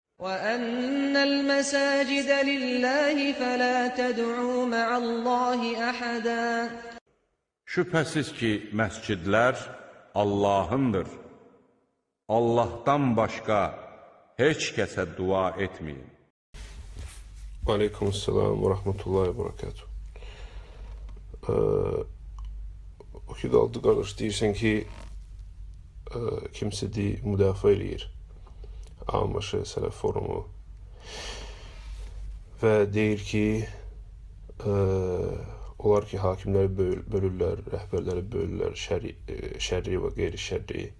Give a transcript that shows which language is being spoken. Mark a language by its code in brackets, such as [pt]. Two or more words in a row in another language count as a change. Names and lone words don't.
[ar] وَأَنَّ الْمَسَاجِدَ لِلَّهِ فَلَا تَدْعُوا مَعَ اللّٰهِ أَحَدًا. [az] Şübhəsiz ki, məscidlər Allahındır. Allahdan başqa heç kəsə dua etməyin. [ar] وعليكم السلام ورحمة الله وبركاته. [az] O ki qaldı qardaş, deyirsən ki, kimsə müdafiə eləyir Amaşı, Sələf Forumu və deyir ki, onlar ki, hakimləri bölürlər, rəhbərləri bölürlər, şərri və qeyri-şərri.